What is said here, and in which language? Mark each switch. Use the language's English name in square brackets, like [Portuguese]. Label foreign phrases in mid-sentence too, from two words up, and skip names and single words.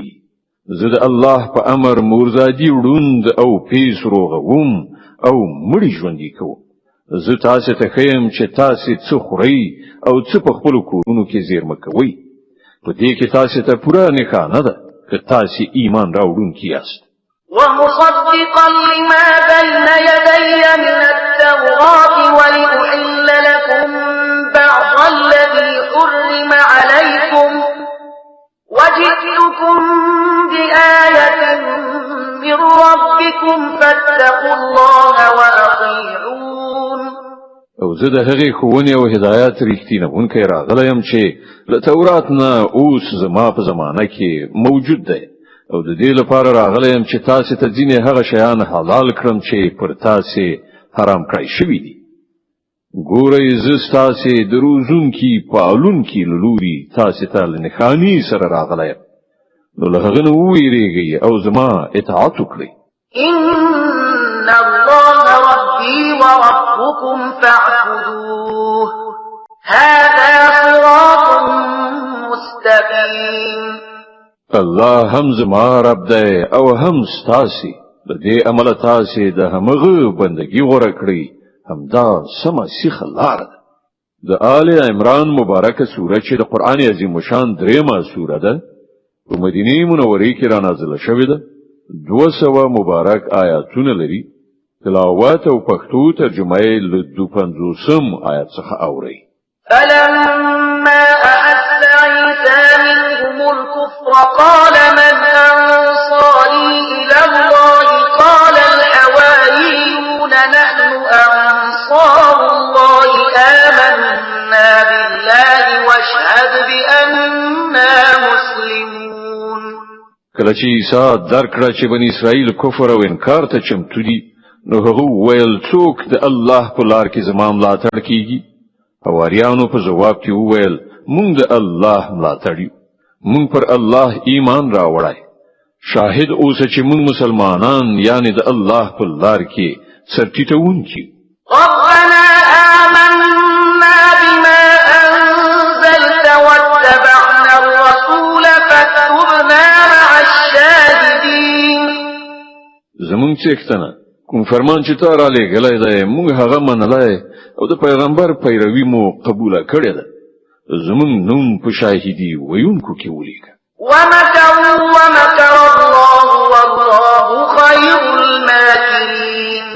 [Pashto] زه د الله په امر مورزادي وړوند او پیس روغوم او مړي ژوندي کوم. زه تاسو ته ښیم چې تاسو څه خورئ او څه په خپلو کورونو کې زیرمه کوئ. په دې کې تاسو ته پوره نښانه ده که تاسو ایمان راوړونکي یاست. [Arabic] ومصدقا لما بين يدي من التوراة ولأحل لكم بعض الذي حرم عليكم وجئتكم بآية من ربكم فاتقوا الله وأطيعون. [Pashto] او زه د هغې ښوونې او هدایت رښتینونکی راغلی چې له تورات نه اوس زما په زمانه کې موجود دی او د دې لپاره راغلی یم چې تاسو ته ځینې هغه شیان حلال کړم چې پر تاسو حرام کړی شوي دي. ګورئ زه ستاسو د روزونکي پالونکي له لوري تاسو ته له نښانې سره راغلی یم نو له هغه نه وویریږئ او زما اطاعت وکړئ. [Arabic] إن الله ربي وربكم فاعبدوه هذا صراط مستقيم. [Pashto] الله هم زما رب دی او هم ستاسي د دې عمل تاسو د همغه بندگی غوړه کړی همدا سمه سیخه لار ده. د آل عمران مبارکه سوره چې د قران عظیم شان دریمه سوره ده په مدینه منوره کې را نازله شوې ده. 200 مبارک آیاتونه لري. تلاوت او پښتو ترجمه یې له 250 آیات څخه اوري. [Arabic] فلما أحس عيسى منهم الكفر قال من أنصاري إلى الله قال الحواريون نحن أنصار الله آمنا بالله واشهد بأننا مسلمون. [Pashto] کله چې عیسی درکړه چې بنی اسرائیل کفر او انکار ته چمتو دي نو هغه ویل څوک د الله په لار کې زما ملاتړ کیږي. حواریانو په جواب کې وویل مونږ د الله ملاتړ یو. مونږ پر الله ایمان راوړای. شاهد اوسه چې مونږ مسلمانان یعنی د الله په لار کې سرټیټونکي. [Arabic] ربنا آمنا بما أنزلت واتبعنا الرسول فاكتبنا مع الشاهدين. [Pashto] زمونږ څښتنه کوم فرمان چې تا را لېږلی دی مونږ هغه منلی او د پیغمبر پیروي مو قبوله کړې ده. زمونږ نوم په شاهدي ویونکو کې ولیکه. [Arabic] ومكروا ومكر الله والله خير الماكرين.